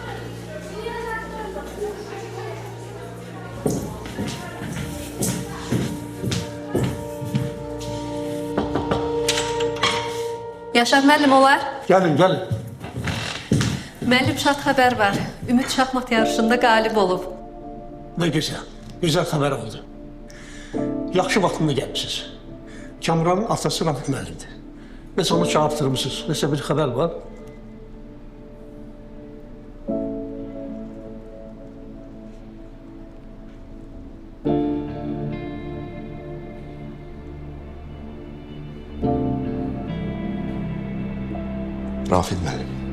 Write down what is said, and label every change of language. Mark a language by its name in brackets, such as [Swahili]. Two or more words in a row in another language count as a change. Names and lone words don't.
[Azerbaijani] Yaşar müəllim olar. Gəlin, gəlin. Müəllim şad xəbər var. Ümid şahmat yarışında qalib olub. [Turkish] Ne güzel. Güzel haber oldu. [Azerbaijani] Yaxşı vaxtında gəlmişsiniz. Kamuranın atası Rafik müəllimdir. Biz onu çağırtırmışsınız. Nəsə bir xəbər var. Rafid müəllim.